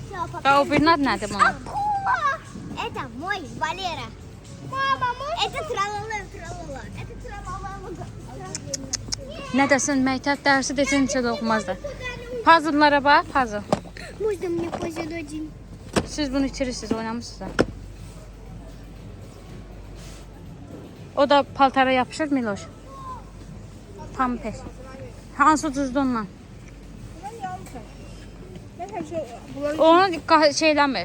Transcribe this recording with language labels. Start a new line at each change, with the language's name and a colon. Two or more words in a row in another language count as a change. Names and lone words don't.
Azerbaijani: Və o birinin adı nədir bunun?
Russian: Акула! Это мой Валера. Мама, это тралала, тралала. Это тралала.
Azerbaijani: Nə desin, məktəb dərsi desin, heç də oxumazdı. Puzzle-lara bax, puzzle.
Russian: Можно мне пазл один?
Azerbaijani: Siz bunu itirirsiniz, oynamışsınız. O da paltara yapışır Miloş. Tam pes. Hansı düzdü ondan? Onu şeyləmir.